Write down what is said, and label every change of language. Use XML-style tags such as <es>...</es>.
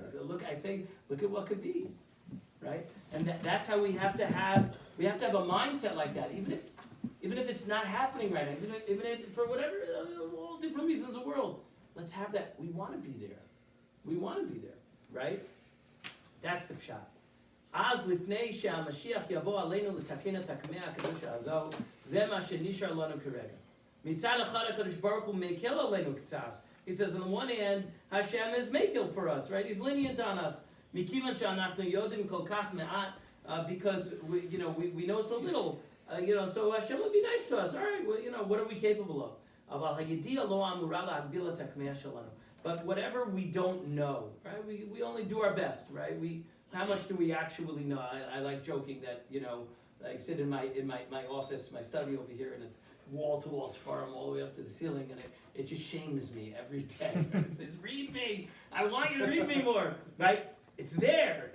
<en>So look at what could be, right? And that's how we have to have a mindset like that, even if it's not happening right now, even if for whatever all different reasons in the world. Let's have that. We want to be there. We want to be there, right? That's the pshat.</en> <he>אז לפני שהמשיח יבוא עלינו לתקן את הקמע הקדושה הזו, זה מה שנשאר לנו כרגע. מצד אחד הקדוש ברוך הוא מקל עלינו קצת.</he> <en>He says on the one hand, Hashem is makil for us, right? He's lenient on us.</en> <he>מכיוון שאנחנו יודעים כל כך מעט,</he> <en>because we know so little, so Hashem would be nice to us. All right, well, what are we capable of?</en> <he>אבל הידיעה לא אמורה להגביל את הקמע שלנו.</he> <en>But whatever we don't know, right? We only do our best, right? How much do we actually know? I like joking that, I sit in my office, my study over here, and it's wall-to-wall sparm all the way up to the ceiling, and it just shames me every day. It says, read me! I want you to read me more, right? It's there.</en>